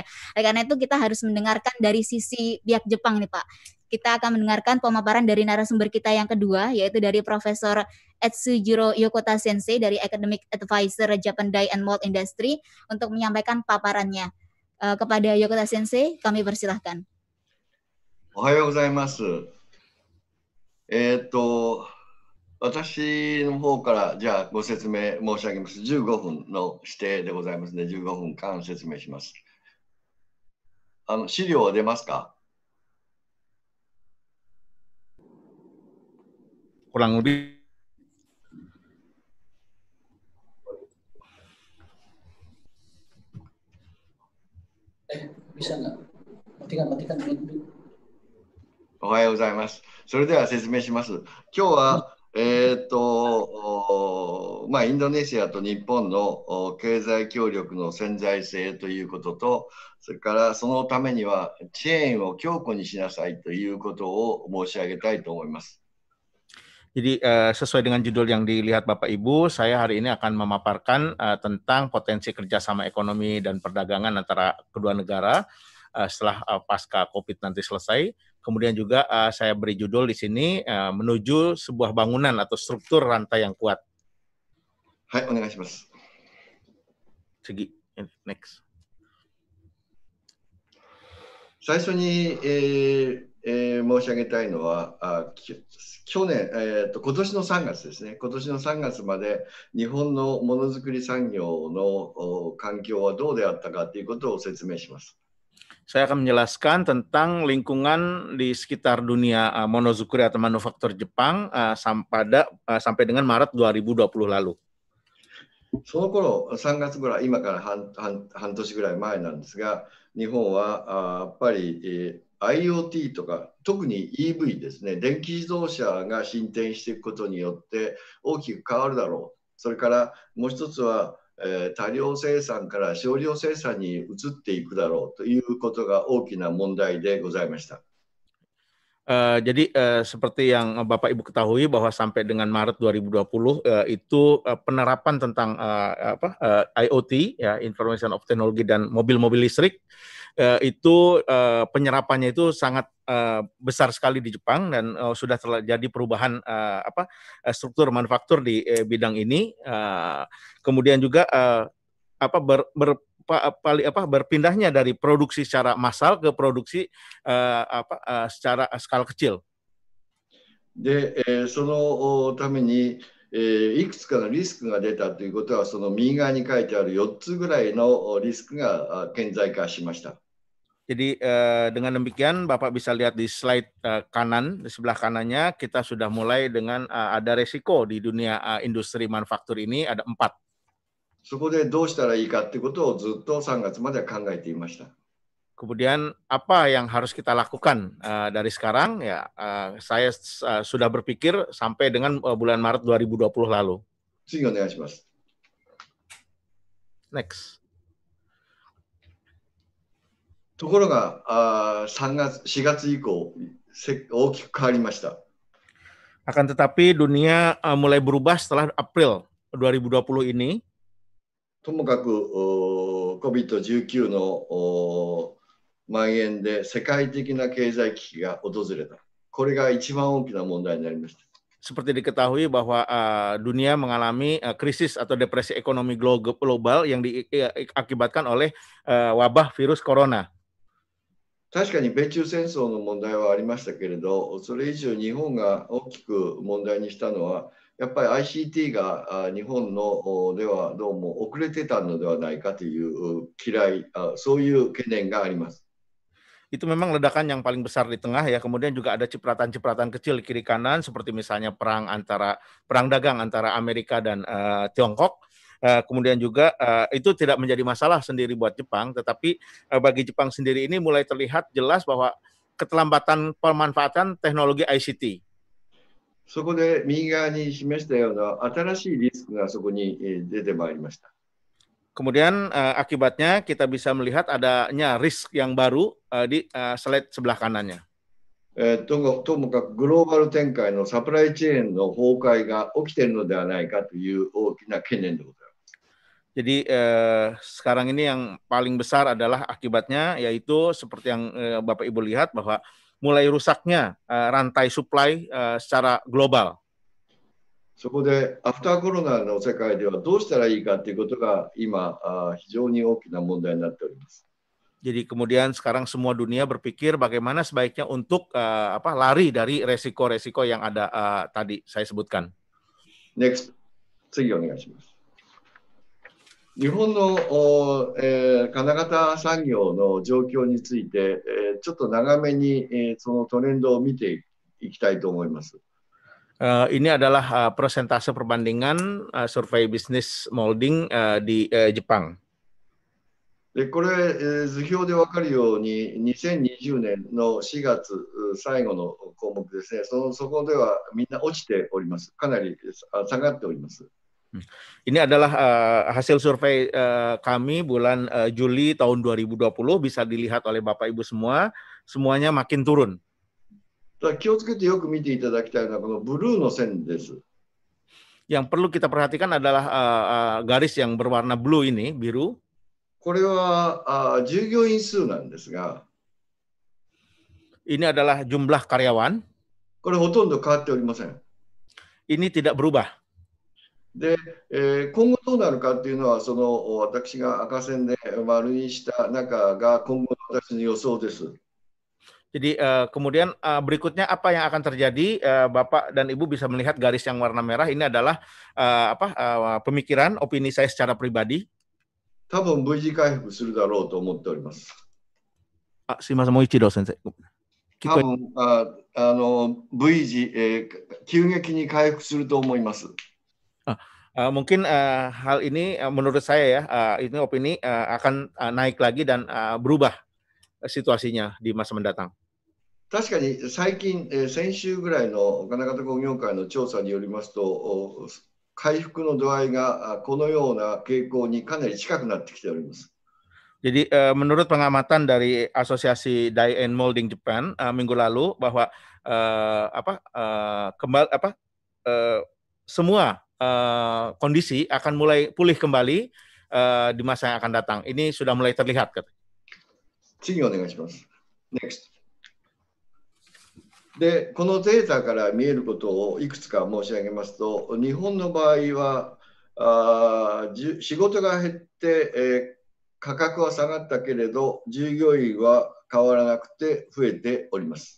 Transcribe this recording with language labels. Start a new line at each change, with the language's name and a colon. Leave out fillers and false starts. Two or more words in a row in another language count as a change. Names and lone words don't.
Indonesian: Oleh karena itu kita harus mendengarkan dari sisi pihak Jepang nih Pak. Kita akan mendengarkan pemaparan dari narasumber kita yang kedua, yaitu dari Profesor Etsujiro Yokota Sensei dari Academic Advisor Japan Dye and Mold Industry untuk menyampaikan paparannya. Kepada Yokota Sensei, kami persilahkan.
Japanese: おはようございます。私の方からじゃあご説明申し上げます。15分の指定でございますので、15分間説明します。資料は出ますか?
Indonesian: Kurang lebih Bisa nggak? Matikan dulu.
Japanese: おはようございます。それでは説明します。今日はインドネシアと日本の経済協力の潜在性ということと、それからそのためにはチェーンを強固にしなさいということを申し上げたいと思います。
Indonesian: Jadi sesuai dengan judul yang dilihat Bapak Ibu, saya hari ini akan memaparkan tentang potensi kerjasama ekonomi dan perdagangan antara kedua negara setelah pasca COVID nanti selesai. Kemudian juga saya beri judul di sini menuju sebuah bangunan atau struktur rantai yang kuat.
Japanese: はい、お願いします.
Indonesian: Segi, next.
Japanese: 最初に、申し上げたいのは去年、今年の3月ですね。今年の3月まで日本のものづくり産業の環境はどうであったかということを説明します。
Indonesian: Saya akan menjelaskan tentang lingkungan di sekitar dunia monozukuri atau manufaktur Jepang sampai dengan Maret 2020 lalu.
Japanese: その頃3月ぐらい、今から半年ぐらい前なんですが、日本はやっぱり、IoT とか特に EV ですね、電気自動車が進展していくことによって大きく変わるだろう。それからもう一つは、多量生産から少量生産に移っていくだろうということが大きな問題でございました。
Indonesian: Jadi seperti yang Bapak Ibu ketahui bahwa sampai dengan Maret 2020 itu penerapan tentang IoT, ya,
English: Information of Technology
Indonesian: dan mobil-mobil listrik itu penyerapannya itu sangat besar sekali di Jepang dan sudah terjadi perubahan struktur manufaktur di bidang ini. Kemudian juga berpindahnya dari produksi secara massal ke produksi secara skala kecil.
Japanese: で、そのために、いくつかのリスクが出たということは、その右側に書いてある4つぐらいのリスクが顕在化しました。
Indonesian: Jadi dengan demikian Bapak bisa lihat di slide kanan, di sebelah kanannya kita sudah mulai dengan ada resiko di dunia industri manufaktur ini ada 4.
Japanese: そこでどうしたらいいかということをずっと3月まで考えていました。
Indonesian: Kemudian apa yang harus kita lakukan dari sekarang? Ya, saya sudah berpikir sampai dengan bulan Maret 2020 lalu.
Japanese: 次お願いします。 Next. ところが4月以降大きく変わりました。
Indonesian: Akan tetapi dunia mulai berubah setelah April 2020 ini.
Japanese: ともかく COVID-19 の蔓延で世界的な経済危機が訪れた。これが一番大きな問題になりました。
Indonesian: Seperti diketahui bahwa dunia mengalami krisis atau depresi ekonomi global yang diakibatkan oleh wabah virus corona.
Japanese: 確かに米中戦争の問題はありましたけれど、それ以上日本が大きく問題にしたのは、やっぱり ICT が日本のではどうも遅れてたのではないかというそういう懸念があります。
Indonesian: Itu memang ledakan yang paling besar di tengah ya. Kemudian juga ada cipratan-cipratan kecil di kiri kanan seperti misalnya perang dagang antara Amerika dan Tiongkok. Kemudian juga itu tidak menjadi masalah sendiri buat Jepang, tetapi bagi Jepang sendiri ini mulai terlihat jelas bahwa keterlambatan pemanfaatan teknologi ICT.
Japanese: そこで右側に示したような新しいリスクがそこに出てまいりました。
Indonesian: Kemudian akibatnya kita bisa melihat adanya risk yang baru di slide sebelah kanannya.
Japanese: ともかくグローバル展開のサプライチェーンの崩壊が起きているのではないかという大きな懸念でございます。
Indonesian: Jadi sekarang ini yang paling besar adalah akibatnya, yaitu seperti yang Bapak Ibu lihat bahwa mulai rusaknya rantai supply secara global.
Japanese: そこでアフターコロナの世界ではどうしたらいいかということが今非常に大きな問題になっております。
Indonesian: Jadi kemudian sekarang semua dunia berpikir bagaimana sebaiknya untuk lari dari resiko-resiko yang ada tadi saya sebutkan. Next,
Japanese: 次お願いします。日本の金型産業の状況についてちょっと長めにそのトレンドを見ていきたいと思います。
Indonesian: Ini adalah persentase perbandingan survei bisnis molding di Jepang.
Japanese: でこれ図表で分かるように2020年の4月最後の項目ですね。そこではみんな落ちております。かなり下がっております。
Indonesian: Ini adalah hasil survei kami bulan Juli tahun 2020, bisa dilihat oleh Bapak Ibu semua, semuanya makin turun.
Japanese: 気をつけてよく見ていただきたいのはこのブルーの線です。
Indonesian: Yang perlu kita perhatikan adalah garis yang berwarna blue ini, biru.
Japanese: これは従業員数なんですが、
Indonesian: Ini adalah jumlah karyawan.
Japanese: これほとんど変わっておりません。
Indonesian: Ini tidak berubah.
Japanese: で、今後どうなるかっていうのは私が赤線で丸にした中が今後の私の予想です。
Indonesian: Jadi kemudian berikutnya apa yang akan terjadi, Bapak dan Ibu bisa melihat garis yang warna merah ini adalah pemikiran, opini saya secara pribadi.
Japanese: 多分 V 字回復するだろうと思っております。すいません、もう一度先生。多分V 字、急激に回復すると思います。
Indonesian: Mungkin hal ini menurut saya ya, ini opini akan naik lagi dan berubah situasinya di masa mendatang.
Japanese: 確かに最近、先週ぐらいの金型工業会の調査によりますと、回復の度合いがこのような傾向にかなり近くなってきております。
Indonesian: Jadi menurut pengamatan dari Asosiasi Die and Molding Japan minggu lalu bahwa semua kondisi akan mulai pulih kembali di masa yang akan datang. Ini sudah mulai terlihat.
Japanese: 次お願いします。Next。で、このデータから見えることをいくつか申し上げますと、日本の場合は仕事が減って、価格は下がったけれど、従業員は変わらなくて増えております。